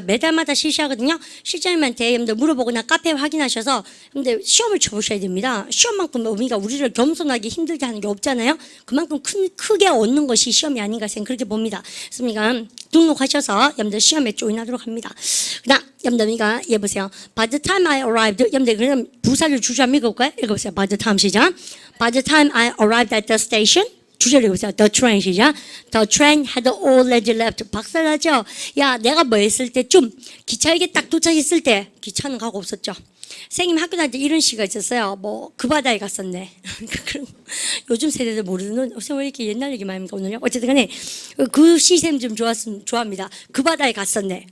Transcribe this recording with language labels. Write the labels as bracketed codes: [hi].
[ko] 매달마다 실시하거든요. 실장님한테 여러분들 물어보거나 카페 확인하셔서 근데 시험을 쳐보셔야 됩니다. 시험만큼 우리가 우리를 겸손하게 힘들게 하는 게 없잖아요. 그만큼 크게 얻는 것이 시험이 아닌가 생각 그렇게 봅니다. 그러니까 등록하셔서 여러분들 시험에 조인하도록 합니다. 그다음 여러분들 얘 보세요. [en] By the time I arrived [ko] 여러분들 그럼 부사를 주저 한번 읽어볼까요? 읽어보세요. [en] By the time [ko] 시작. [en] By the time I arrived at the station [ko] 주제를 읽어보세요. [en] The train 시작. The train had already left. [ko] 박살나죠? 야 내가 뭐 했을 때쯤 기차역에 딱 도착했을 때 기차는 가고 없었죠. 선생님 학교 다닐 때 이런 시가 있었어요. 뭐 그 바다에 갔었네. 요즘 세대들 모르는 선생님 왜 이렇게 옛날 얘기만 합니까 오늘요? 어쨌든 간에 그 시샘 좀 좋아합니다. 그 바다에 갔었네.